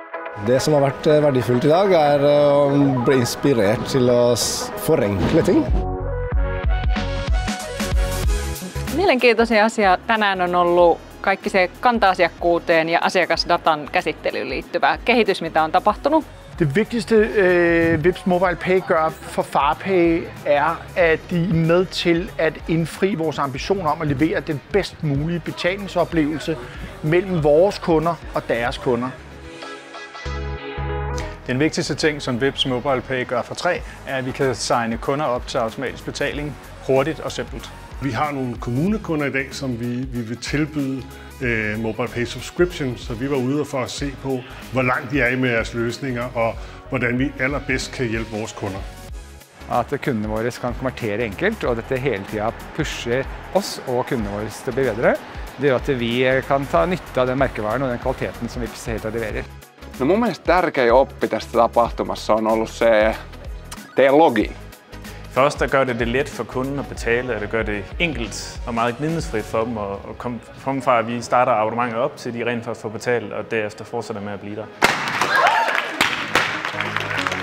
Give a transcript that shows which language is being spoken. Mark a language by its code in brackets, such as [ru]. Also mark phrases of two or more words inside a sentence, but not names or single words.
[no] Det som har vært verdifullt I dag å bli inspirert til å forenkle ting. [fi] Mielenkiintoisia asia tänään on ollut kaikki se kanta-asiakkuuteen ja asiakasdatan käsittelyyn liittyvä kehitys, mitä on tapahtunut. [da] Det vigtigste Vipps MobilePay gør for FarPay at de med til at indfri vores ambition om at levere den bedst mulige betalingsoplevelse mellem vores kunder og deres kunder. Den vigtigste ting, som Vipps MobilePay gør for 3, at vi kan signe kunder op til automatisk betaling hurtigt og simpelt. Vi har nogle kommunekunder I dag, som vi vil tilbyde MobilePay Subscription, så vi var ude for at se på, hvor langt de med deres løsninger og hvordan vi allerbedst kan hjælpe vores kunder. [no] At kundene våre kan konvertere enkelt, og dette hele tiden pusher oss og kundene våre til å bli bedre, det gjør at vi kan ta nytte av den merkevaren og den kvaliteten som Vipps helt leverer. [fi] No mun mielestä tärkein oppi tästä tapahtumassa on ollut se teidän login. [da] For os, der gør det let for kunden at betale, og det gør det enkelt og meget gnidningsfrit for dem at komme fra, at vi starter abonnementet op, til de rent faktisk får betalt, og derefter fortsætter med at blive der.